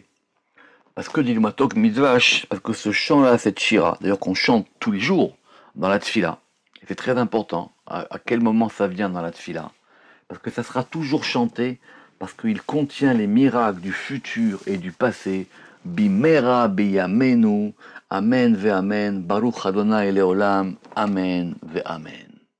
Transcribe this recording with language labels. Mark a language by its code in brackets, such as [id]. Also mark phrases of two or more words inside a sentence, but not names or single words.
[fr] Parce que dit le Matok Midrash, parce que ce chant-là, cette Shira, d'ailleurs qu'on chante tous les jours dans la Tfila, et c'est très important à quel moment ça vient dans la Tfila, parce que ça sera toujours chanté, parce qu'il contient les miracles du futur et du passé. [he] במהרה בימינו, אמן ואמן, ברוך אדני לעולם, אמן ואמן.